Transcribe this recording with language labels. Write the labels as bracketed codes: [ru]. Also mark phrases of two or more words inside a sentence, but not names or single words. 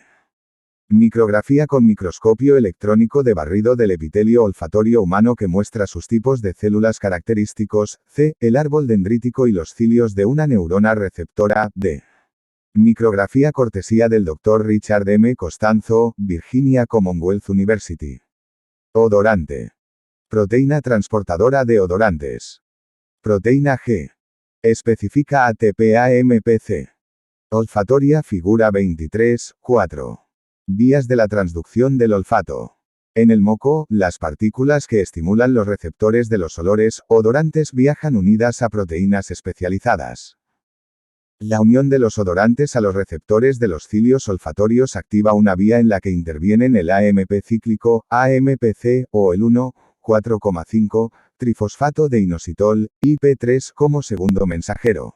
[es] Micrografía con microscopio electrónico de barrido del epitelio olfatorio humano que muestra sus tipos de células característicos, C. El árbol dendrítico y los cilios de una neurona receptora, D. Micrografía cortesía del Dr. Richard M. Costanzo, Virginia Commonwealth University. Odorante. Proteína transportadora de odorantes. Proteína G. Especifica ATP-AMPC. Olfatoria figura 23, 4. Vías de la transducción del olfato. En el moco, las partículas que estimulan los receptores de los olores odorantes viajan unidas a proteínas especializadas. La unión de los odorantes a los receptores de los cilios olfatorios activa una vía en la que intervienen el AMP cíclico, AMPC, o el 1,4,5, trifosfato de inositol, IP3 como segundo mensajero.